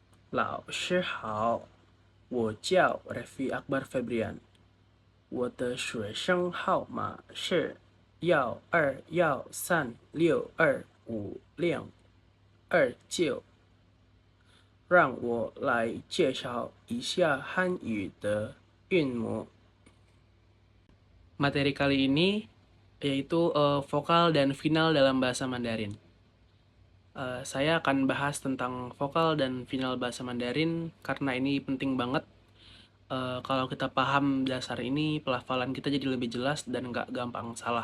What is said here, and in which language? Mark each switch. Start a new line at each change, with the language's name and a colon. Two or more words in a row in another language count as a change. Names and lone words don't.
Chinese: 老师好，我叫 Raffi Akbar Febrian，我的学生号码是121362569，让我来介绍一下汉语的韵母。
Indonesian: Materi kali ini yaitu vokal dan final dalam bahasa Mandarin. Saya akan bahas tentang vokal dan final bahasa Mandarin karena ini penting banget. Kalau kita paham dasar ini, pelafalan kita jadi lebih jelas dan nggak gampang salah.